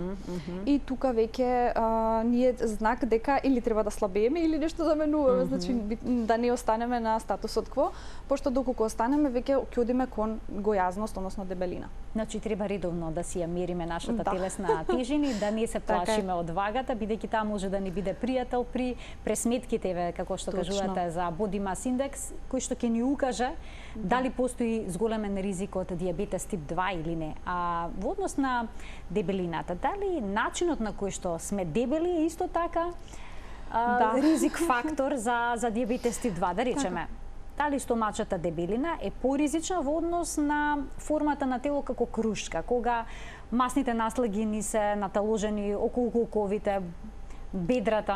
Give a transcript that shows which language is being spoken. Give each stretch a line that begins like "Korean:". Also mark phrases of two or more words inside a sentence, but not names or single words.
Macedonian: И тука веќе ни е знак дека или треба да слабееме или нешто да менуваме, значи да не останеме на статусот кво, пошто доколку останеме веќе ќе одиме кон гојазност, односно дебелина. Значи треба редовно да си ја мериме нашата телесна тежина и да не се плашиме од вагата, бидејќи таа може да ни биде пријател при пресметките, како што кажувате за
English: body mass index,
Macedonian: кој што ќе ни укаже дали постои зголемен ризик од диабетес тип 2 или не. А во однос на дебелината, дали начинот на кој што сме дебели е исто така ризик фактор за диабетес тип 2, да речеме? Дали стомачата дебелина е поризична во однос на формата на тело како крушка, кога масните наслаги ни се наталожени околу колковите, бедрата?